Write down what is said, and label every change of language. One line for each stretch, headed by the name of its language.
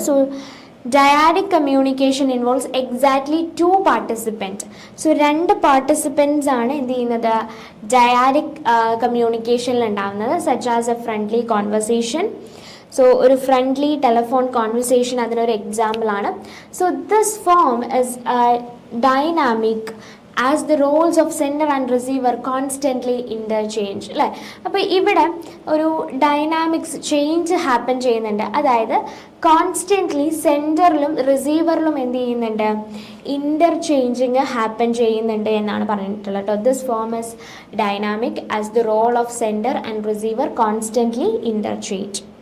English: So dyadic communication involves exactly 2 participant.
Malayalam: So 2 participants ആണ് എന്ത് ചെയ്യുന്നത്, ഡയാഡിക് കമ്മ്യൂണിക്കേഷനിൽ ഉണ്ടാകുന്നത്.
English: Such as a friendly conversation.
Malayalam: So ഒരു ഫ്രണ്ട്ലി ടെലിഫോൺ കോൺവെർസേഷൻ അതിനൊരു എക്സാമ്പിളാണ്.
English: So this form is dynamic as the roles of sender and receiver constantly interchange.
Malayalam: അല്ലേ, അപ്പോൾ ഇവിടെ ഒരു ഡൈനാമിക്സ് ചേഞ്ച് ഹാപ്പൻ ചെയ്യുന്നുണ്ട്. അതായത് കോൺസ്റ്റൻ്റ്ലി സെൻഡറിലും റിസീവറിലും എന്ത് ചെയ്യുന്നുണ്ട്, ഇൻ്റർചേഞ്ചിങ് ഹാപ്പൻ ചെയ്യുന്നുണ്ട് എന്നാണ് പറഞ്ഞിട്ടുള്ളത് കേട്ടോ.
English: This form is dynamic as the role of sender and receiver constantly interchange.